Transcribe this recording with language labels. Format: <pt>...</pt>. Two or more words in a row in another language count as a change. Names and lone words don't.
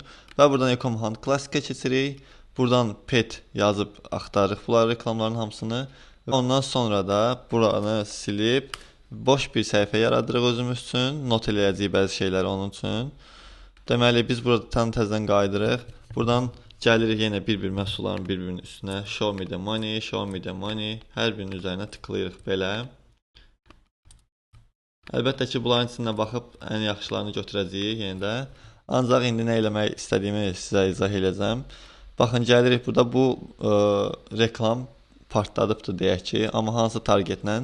<az>Və buradan Ecom Hunt klassikə keçirik. Buradan pet yazıb axtarırıq bunların reklamların hamısını. Ondan sonra da buranı silib boş bir səhifə yaradırıq özümüz üçün. Not eləyəcəyik bəzi şeyləri onun üçün. Deməli biz burada təzədən qayıdırıq. Buradan gəlirik yenə bir-bir məhsulların bir-birinin üstünə.</az> <en>Show me the money, show me the money.</en> <az>Hər birinin üzərinə tıklayırıq belə. Əlbəttə ki, bunların içində baxıb ən yaxşılarını götürəcəyik yenə də. Ancaq indi nə eləmək istədiyimi sizə izah eləyəcəm. Baxın, gəlirik burada bu reklam partladıbdır deyək ki, amma hansı targetlə?</az>